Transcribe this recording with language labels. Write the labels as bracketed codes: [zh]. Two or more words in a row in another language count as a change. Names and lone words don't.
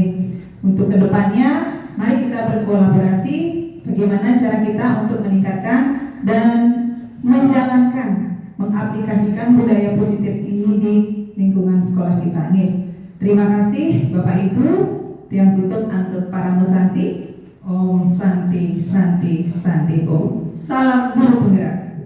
[id] Untuk kedepannya, mari kita berkolaborasi bagaimana cara kita untuk meningkatkan dan menjalankan, mengaplikasikan budaya positif ini di lingkungan sekolah kita nih. Terima kasih Bapak Ibu. Yang tutup untuk para Santi. [sa] Om Santi Santi Santi Om. [id] Salam guru penggerak.